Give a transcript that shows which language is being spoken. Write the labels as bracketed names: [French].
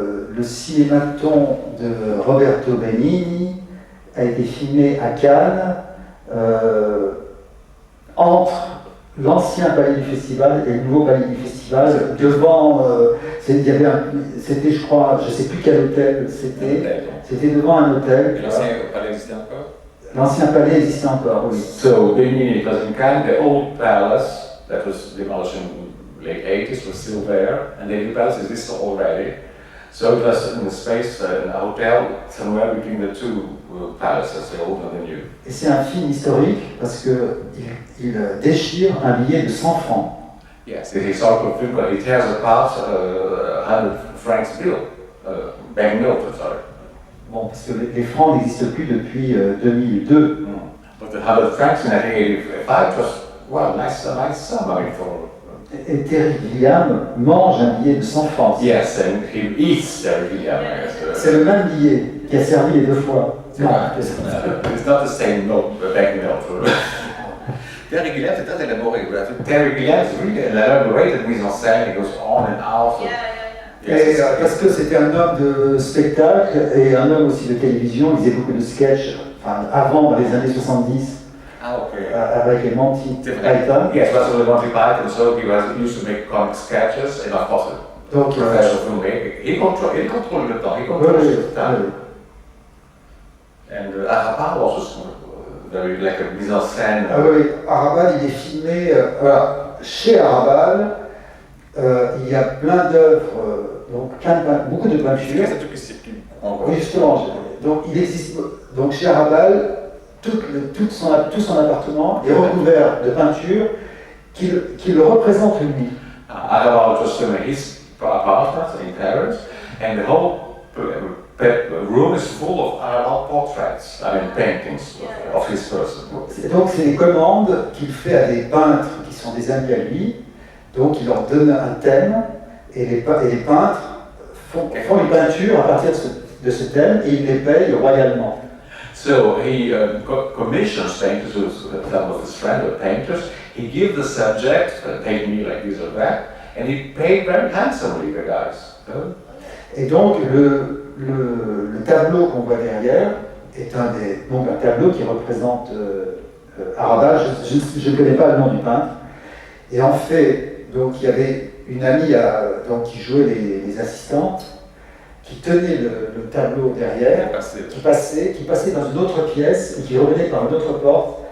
[French] Le cinématon de Roberto Benigni a été filmé à Cannes, entre l'ancien palais du festival et le nouveau palais du festival, devant, c'était je crois, je ne sais plus quel hôtel c'était devant un hôtel. L'ancien palais existait encore? L'ancien palais existait encore, oui. [English] So Benigni was in Cannes, the old palace that was demolished in the late 80s was still there, and the new palace exists already. So it was in the space, in a hotel, somewhere between the two palaces, the old and the new. [French] Et c'est un film historique parce qu'il déchire un billet de 100 francs. [English] Yes, it is historical film, but it tears apart 100 francs bill, banknote, sorry. [French] Bon, parce que les francs n'existent plus depuis 2002. [English] But the 100 francs in 1985 was, well, nice sum, I mean, for... [French] Et Terry Gilliam mange un billet de 100 francs. [English] Yes, and he eats Terry Gilliam. [French] C'est le même billet qui a servi les 2 fois. Non. [English] It's not the same note, banknote. [French] Terry Gilliam, c'est très élaboré. [English] Terry Gilliam is really an elaborated mise en scène. It goes on and off. [French] Et, parce que c'était un homme de spectacle et un homme aussi de télévision, il faisait beaucoup de sketchs, enfin, avant, dans les années 70, avec les Monty Python. [English] Yes, was with Monty Python, so he used to make comic sketches, and of course, [French] Donc, [English] professional filmmaker. He controlled the time, he controlled the time. And Arabal was also very like a mise en scène. [French] Ah oui, Arabal, il est filmé. Voilà, chez Arabal, il y a plein d'œuvres, donc beaucoup de peintures. Oui, justement. Donc, il existe. Donc, chez Arabal, tout son appartement est recouvert de peintures qui le représentent lui. [English] Arabal was filming his apartment in Paris, and the whole room is full of Arabal portraits, I mean paintings of his person. [French] Donc c'est des commandes qu'il fait à des peintres qui sont des amis à lui, donc il leur donne un thème, et les peintres font une peinture à partir de ce thème, et il les paye royalement. [English] So he commissions painters, some of his friends were painters, he gives the subject, paint me like this or that, and he paid very handsomely the guys. [French] Et donc le tableau qu'on voit derrière est un tableau qui représente Arabal. Je ne connais pas le nom du peintre. Et en fait, donc il y avait une amie qui jouait les assistantes, qui tenait le tableau derrière, qui passait dans une autre pièce et qui revenait par une autre porte.